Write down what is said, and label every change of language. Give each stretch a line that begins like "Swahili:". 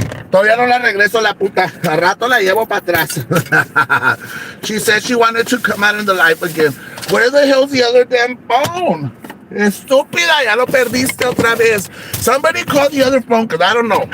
Spanish: Todavía no la regreso la puta. A rato la llevo para atrás.
English: She said she wanted to come out in the live again. Where the hell's the other damn phone?
Spanish: Estúpida, ya lo perdiste otra vez.
English: Somebody call the other phone, because I don't know.